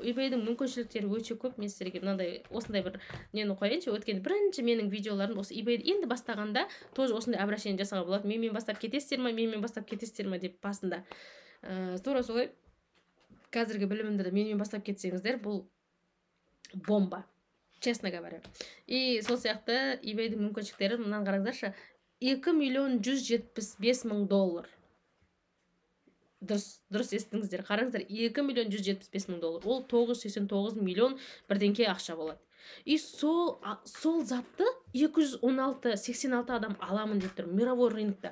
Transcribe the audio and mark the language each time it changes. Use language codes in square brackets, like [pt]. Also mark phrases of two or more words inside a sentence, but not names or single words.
[kk] eBay-дің мүмкіншіліктері өте көп. Мен сіздерге мынандай осындай бір нені қояйыншы. Өткен бірінші менің видеоларым осы eBay-ді енді бастағанда тоже осындай обращение жасауға болады. Менімен бастап кетесіздер ма деп басында. Тура солай қазіргі білімімді менімен бастап кетсеңіздер, бұл бомба, [ru] честно говоря. [kk] И сол сияқты eBay-дің мүмкіншіліктері, мынаны қараңыздаршы, $2,175,000. Дұрыс естіңіздер, қараңыздар, $2,175,000. Ол 989 миллион бірдеңке ақша болады. И сол затты 216-86 адам аламын деп тұр, [ru] мировой рынокта.